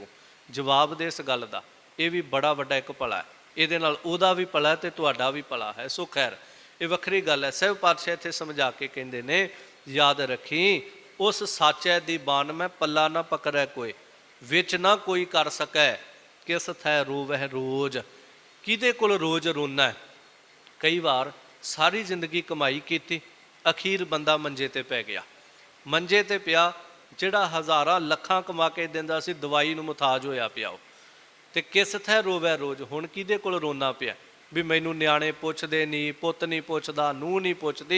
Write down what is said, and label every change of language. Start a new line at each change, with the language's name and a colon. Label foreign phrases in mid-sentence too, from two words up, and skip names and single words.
Punjabi: ਜਵਾਬ ਦੇ ਇਸ ਗੱਲ ਦਾ। ਇਹ ਵੀ ਬੜਾ ਵੱਡਾ ਇੱਕ ਭਲਾ ਹੈ, ਇਹਦੇ ਨਾਲ ਉਹਦਾ ਵੀ ਭਲਾ ਤੇ ਤੁਹਾਡਾ ਵੀ ਭਲਾ ਹੈ। ਸੋ ਖੈਰ ਇਹ ਵੱਖਰੀ ਗੱਲ ਹੈ। ਸਾਹਿਬ ਪਾਤਸ਼ਾਹ ਇੱਥੇ ਸਮਝਾ ਕੇ ਕਹਿੰਦੇ ਨੇ ਯਾਦ ਰੱਖੀ ਉਸ ਸਾਚੈ ਦੀ ਬਾਣ ਮੈਂ ਪੱਲਾ ਨਾ ਪਕੜੈ ਕੋਏ, ਵਿੱਚ ਨਾ ਕੋਈ ਕਰ ਸਕੈ ਕਿਸ ਥੈ ਰੋਵਹ ਰੋਜ, ਕਿਹਦੇ ਕੋਲ ਰੋਜ ਰੋਣਾ ਹੈ। ਕਈ ਬਾਰ ਸਾਰੀ ਜ਼ਿੰਦਗੀ ਕਮਾਈ ਕੀ, ਅਖੀਰ ਬੰਦਾ ਮੰਜੇ ਤੇ ਪੈ ਗਿਆ, ਮੰਜੇ ਤੇ ਪਿਆ ਜਿਹੜਾ ਹਜ਼ਾਰਾਂ ਲੱਖਾਂ ਕਮਾ ਕੇ ਦਿੰਦਾ ਸੀ ਦਵਾਈ ਨੂੰ ਮੁਥਾਜ ਹੋਇਆ ਪਿਆ ਉਹ। ਤੇ ਕਿਸ ਥੈ ਰੋਵੈ ਰੋਜ, ਹੁਣ ਕਿਹਦੇ ਕੋਲ ਰੋਣਾ ਪਿਆ ਭੀ ਮੈਨੂੰ ਨਿਆਣੇ ਪੁੱਛਦੇ ਨਹੀਂ, ਪੁੱਤ ਨਹੀਂ ਪੁੱਛਦਾ, ਨੂੰਹ ਨਹੀਂ ਪੁੱਛਦੀ।